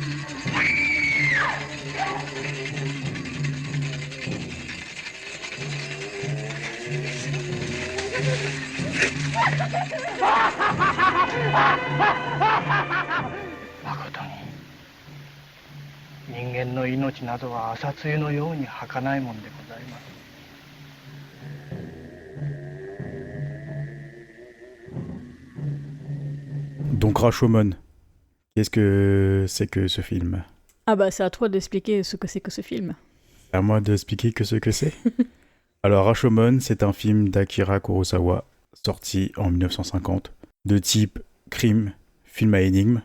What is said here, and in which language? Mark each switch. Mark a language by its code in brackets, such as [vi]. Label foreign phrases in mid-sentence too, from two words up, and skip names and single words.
[ja] 誠に人間の命などは朝露のように儚いもんでございます。 [fr] Donc Rashomon, qu'est-ce que c'est que ce film? Ah bah c'est à toi d'expliquer ce que c'est que ce film. C'est à moi d'expliquer que ce que c'est. Alors Rashomon, c'est un film d'Akira Kurosawa, sorti en 1950, de type crime, film à énigme,